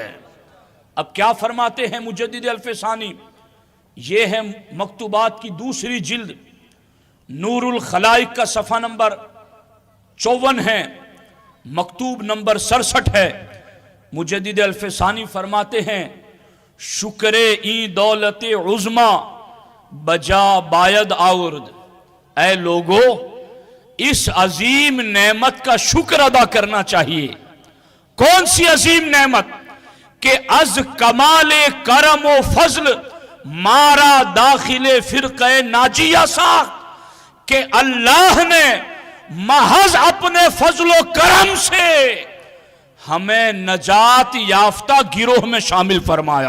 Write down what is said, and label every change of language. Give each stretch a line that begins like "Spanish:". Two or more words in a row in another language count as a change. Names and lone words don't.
Urdu: اب کیا فرماتے ہیں مجدد الفسانی؟ یہ ہے مکتوبات کی دوسری جلد، نور الخلائق کا صفحہ نمبر 54 ہے، مکتوب نمبر 67 ہے۔ مجدد الفسانی فرماتے ہیں
Persian: شکر این دولت عظما بجا باید آورد۔
Urdu: اے لوگو، اس عظیم نعمت کا شکر ادا کرنا چاہیے۔ کون سی عظیم نعمت؟ کہ
Persian: از کمال کرم و فضل مارا داخل فرقہ ناجیہ ساخت،
Urdu: کہ اللہ نے محض اپنے فضل و کرم سے ہمیں نجات یافتہ گروہ میں شامل فرمایا۔